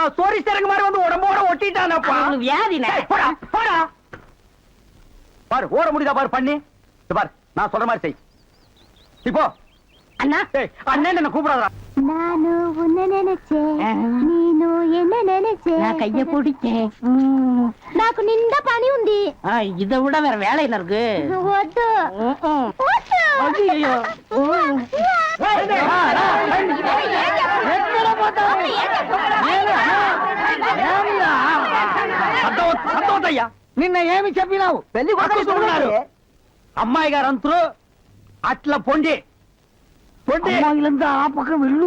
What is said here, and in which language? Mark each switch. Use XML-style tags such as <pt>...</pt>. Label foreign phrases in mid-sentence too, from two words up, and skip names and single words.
<ta>சோரி சேரங்க மாதிரி வந்து உடம்போட ஒட்டிட்டானப்பா. வியாதினே. போடா, போடா. பாரு, ஓட முடியுதா பாரு பண்ணி. பாரு, நான் சொல்ற மாதிரி செய். இப்போ அண்ணா அண்ணன் என்ன கூப்பிடாதா? நானு உன்னை நினைச்சேன் நீனு என்ன நினைச்சேன் நான் கைய பிடிச்சேன்.</ta> <te>నాకు నిండా పని ఉంది</te> <ta>இதை விட வேற வேலை என்ன இருக்கு?</ta> <te>వద్దు వద్దు ஐயோ. సంతోషయ్యా నిన్న ఏమి చెప్పినావు? పెళ్లి కొడుకు అమ్మాయి గారు అంతరు అట్లా పొండి పొండి అమ్మాయిలంతా ఆ పక్క వెళ్ళు.</te>